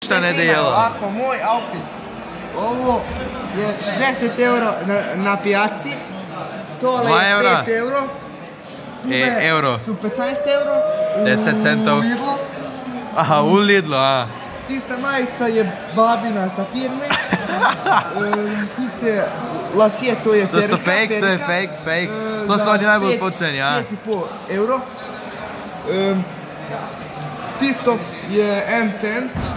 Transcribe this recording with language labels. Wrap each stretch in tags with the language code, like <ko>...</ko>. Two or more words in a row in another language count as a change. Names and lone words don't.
<hr>Šta ne dela? Ovako, moj outfit. Ovo je 10 euro na pijaci.</hr> <sl>Tole je 5 euro. Euro. Su 15 euro. 10 centov. U Lidlu. Aha, u Lidlu, a. Tista majica je babina sa firme. Tiste lasije, to je perika. To su fake, to je fake. To su oni najbolj poceni, a? 5,5 euro. Tisto je 1 cent.</sl>